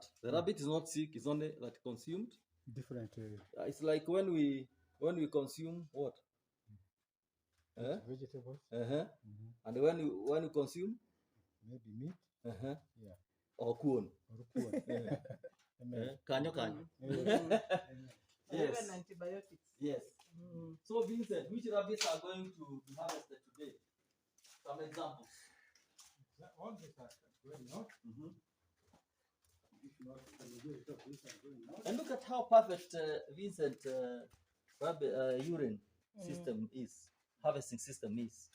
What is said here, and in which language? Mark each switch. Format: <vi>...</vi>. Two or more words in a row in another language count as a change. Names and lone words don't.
<en>The rabbit is not sick, it's only like consumed. Different It's like when we consume what? vegetables. And when you consume? Maybe meat. Yeah. Yeah. Or corn. Or corn. Amen.</en> <luo>Kanyo kanyo.</luo> <en>Yes. Even antibiotics. Yes. So Vincent, which rabbits are going to be harvested today? Some examples. All these are going out. And look at how perfect Vincent rabbit urine system is, harvesting system is.</en>